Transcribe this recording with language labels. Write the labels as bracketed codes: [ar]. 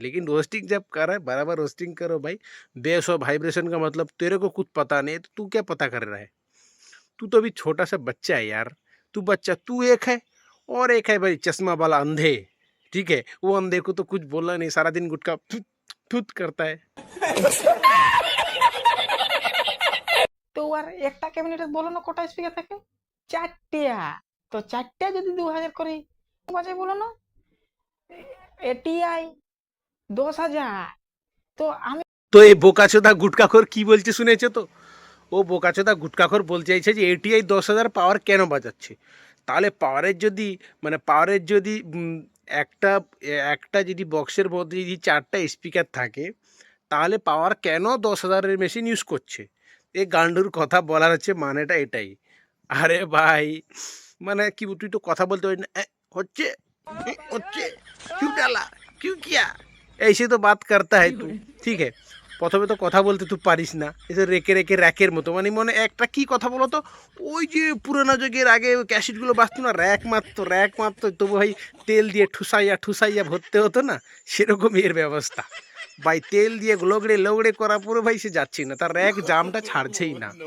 [hi] लेकिन रोस्टिंग जब कर रहा है, बराबर रोस्टिंग करो भाई। बेस और वाइब्रेशन का मतलब तेरे को कुछ पता नहीं है, तो तू क्या पता कर रहा है? तू तो अभी छोटा सा बच्चा है यार। तू बच्चा, तू एक है और एक है भाई चश्मा वाला अंधे। ठीक है, वो अंधे को तो कुछ बोलना नहीं, सारा दिन गुटखा थुत थुत करता है। [bn] তো আর একটা ক্যাবিনেটে বলো না কটা স্পিকার থাকে? চারটিয়া। তো চারটিয়া যদি 2000 করে বাজে বলো না, এটিআই 10,000। তো আমি তো এই বোকাচোদা গুটকাখোর কি বলছে শুনেছো তো? ও বোকাচোদা গুটকাখোর বলতে চাইছে যে এটিআই 10,000 পাওয়ার কেন বাজাচ্ছে। তাহলে পাওয়ারের যদি মানে পাওয়ারের যদি একটা একটা যদি বক্সের মধ্যে যদি 4টা স্পিকার থাকে, তাহলে পাওয়ার কেন 10,000-এর মেশিন ইউজ করছে? এই গান্ডুর কথা বলার হচ্ছে মানেটা এটাই। আরে ভাই, মানে কি তুই তো কথা বলতে পারিস না। হচ্ছে হচ্ছে [hi] क्यों डाला क्यों किया, ऐसे तो बात करता है तू। [bn] ঠিক है, প্রথমে তো কথা বলতে তুই পারিস না, এসে রেকে রেকে র্যাকের মতো, মানে মনে একটা কি কথা বলো তো, ওই যে পুরোনো যুগের আগে ক্যাসেটগুলো বাজতো না, র্যাক মারতো, তবু ভাই তেল দিয়ে ঠুসাইয়া ঠুসাইয়া ভরতে হতো না, সেরকমই এর ব্যবস্থা ভাই। তেল দিয়ে লগড়ে লগড়ে করার পরে ভাই সে যাচ্ছেই না, তার র্যাক জামটা ছাড়ছেই না।